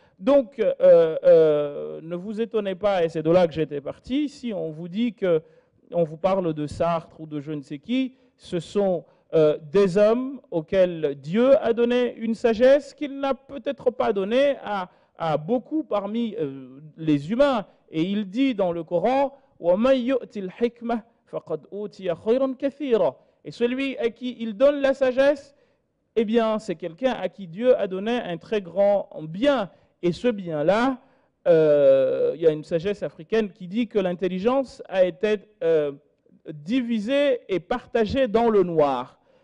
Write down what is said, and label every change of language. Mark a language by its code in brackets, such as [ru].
[fr] Donc, ne vous étonnez pas, et c'est de là que j'étais parti, si on vous dit qu'on vous parle de Sartre ou de je ne sais qui, ce sont des hommes auxquels Dieu a donné une sagesse qu'il n'a peut-être pas donnée à beaucoup parmi les humains. Et il dit dans le Coran, [ar] وَمَنْ يُؤْتِ الْحِكْمَةِ فَقَدْ أُوتِيَ خَيْرًا كَثِيرًا. [fr] Et celui à qui il donne la sagesse, eh bien, c'est quelqu'un à qui Dieu a donné un très grand bien. Et ce bien-là, il y a une sagesse africaine qui dit que l'intelligence a été divisée et partagée dans le noir.